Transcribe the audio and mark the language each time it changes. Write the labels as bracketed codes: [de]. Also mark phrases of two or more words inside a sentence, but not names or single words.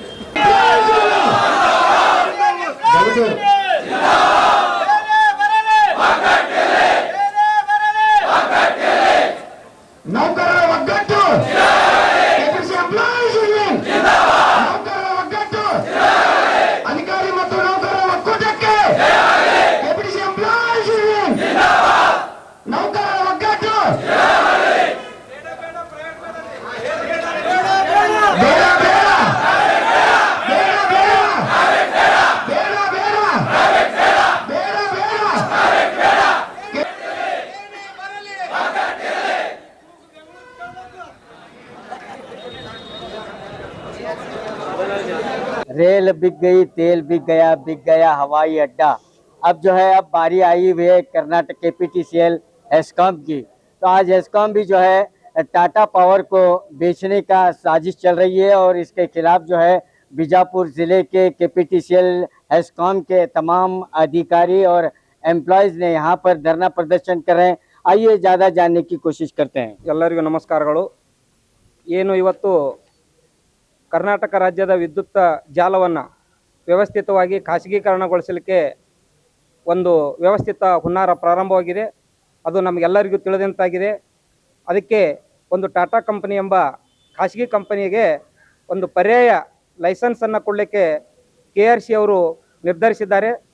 [kn] ನೌಕರರ ಒಗ್ಗಟ್ಟು, ಕೆಪಿಟಿಸಿ ಎಂಪ್ಲಾಯೀಸ್ ಯೂನಿಯನ್, ನೌಕರರ ಒಗ್ಗಟ್ಟು, ಅಧಿಕಾರಿ ಮತ್ತು ನೌಕರರ ಒಕ್ಕೂಟಕ್ಕೆ, ಕೆಪಿಟಿಸಿ ಎಂಪ್ಲಾಯೀಸ್ ಯೂನಿಯನ್, ನೌಕರರ ಒಗ್ಗಟ್ಟು. ಬೇಡ ಬೇಡ ಬೇಡ ಬೇಡ ಬೇಡ ಬೇಡ ಬೇಡ. [hi] रेल बिक गई, तेल बिक गया हवाई अड्डा। अब जो है अब बारी आई हुई है कर्नाटक केपीटीसीएल हेस्कॉम की। तो आज हेस्कॉम भी जो है टाटा पावर को बेचने का साजिश चल रही है और इसके खिलाफ जो है बीजापुर ज़िले के केपीटीसीएल हेस्कॉम के तमाम अधिकारी और एम्प्लॉयज़ ने यहाँ पर धरना प्रदर्शन कर रहे हैं। आइए ज़्यादा जानने की कोशिश करते हैं। [kn] ಎಲ್ಲರಿಗೂ ನಮಸ್ಕಾರಗಳು. ಏನು ಇವತ್ತು ಕರ್ನಾಟಕ ರಾಜ್ಯದ ವಿದ್ಯುತ್ ಜಾಲವನ್ನು ವ್ಯವಸ್ಥಿತವಾಗಿ ಖಾಸಗೀಕರಣಗೊಳಿಸಲಿಕ್ಕೆ ಒಂದು ವ್ಯವಸ್ಥಿತ ಹುನ್ನಾರ ಪ್ರಾರಂಭವಾಗಿದೆ. ಅದು ನಮಗೆಲ್ಲರಿಗೂ ತಿಳಿದಂತಾಗಿದೆ. ಅದಕ್ಕೆ ಒಂದು ಟಾಟಾ ಕಂಪನಿ ಎಂಬ ಖಾಸಗಿ ಕಂಪನಿಗೆ ಒಂದು ಪರ್ಯಾಯ ಲೈಸೆನ್ಸನ್ನು ಕೊಡಲಿಕ್ಕೆ KRC ಅವರು ನಿರ್ಧರಿಸಿದ್ದಾರೆ.